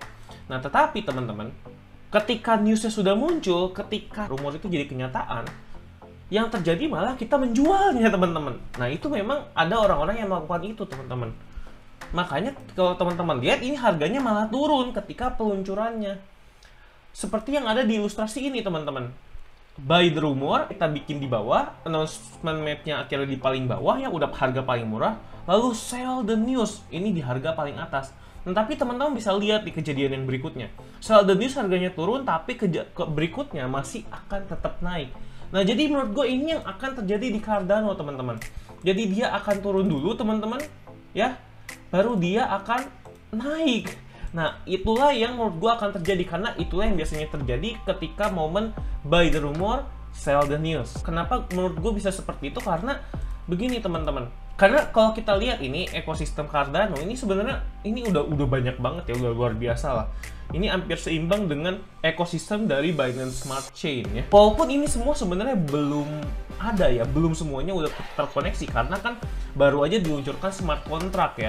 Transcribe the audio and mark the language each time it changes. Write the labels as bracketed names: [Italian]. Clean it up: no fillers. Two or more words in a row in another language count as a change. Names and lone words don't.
[Indonesian] Nah, tetapi teman-teman, ketika newsnya sudah muncul, ketika rumor itu jadi kenyataan, yang terjadi malah kita menjualnya teman-teman. Nah, itu memang ada orang-orang yang melakukan itu teman-teman. Makanya kalau teman-teman lihat ini harganya malah turun ketika peluncurannya. Seperti yang ada di ilustrasi ini teman-teman. [English] Buy the rumor, [Indonesian] kita bikin di bawah, announcement map-nya akhirnya di paling bawah yang udah harga paling murah, lalu [English] sell the news, [Indonesian] ini di harga paling atas. Nah, tapi teman-teman bisa lihat di kejadian yang berikutnya. [English] Sell the news [Indonesian] harganya turun, tapi berikutnya masih akan tetap naik. Nah, jadi menurut gue ini yang akan terjadi di Cardano teman-teman. Jadi dia akan turun dulu teman-teman, ya, baru dia akan naik. Nah, itulah yang menurut gue akan terjadi, karena itulah yang biasanya terjadi ketika momen [English] buy the rumor, sell the news. [Indonesian] Kenapa menurut gue bisa seperti itu? Karena begini teman-teman. Karena kalau kita lihat ini ekosistem Cardano ini sebenarnya ini udah banyak banget ya, udah luar biasa lah. Ini hampir seimbang dengan ekosistem dari Binance Smart Chain ya. Walaupun ini semua sebenarnya belum ada ya, belum semuanya udah terkoneksi karena kan baru aja diluncurkan [English] smart contract [Indonesian] ya.